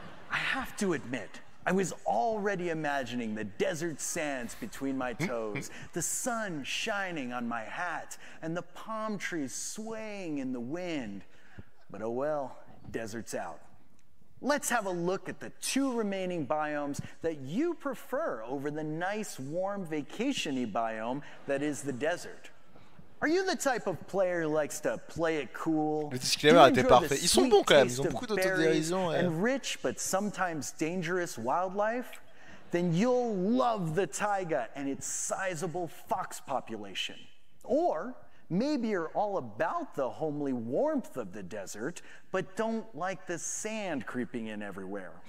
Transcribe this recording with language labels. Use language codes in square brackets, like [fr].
[en] I have to admit, I was already imagining the desert sands between my toes, the sun shining on my hat, and the palm trees swaying in the wind. But oh well, desert's out. Let's have a look at the 2 remaining biomes that you prefer over the nice, warm, vacation-y biome that is the desert. Are you the type of player who likes to play it cool? [fr] Le disclaimer était parfait. Ils sont bons quand même, ils ont beaucoup d'autodérision. [en] And rich but sometimes dangerous wildlife? Then you'll love the taiga and its sizable fox population. Or maybe you're all about the homely warmth of the desert, but don't like the sand creeping in everywhere.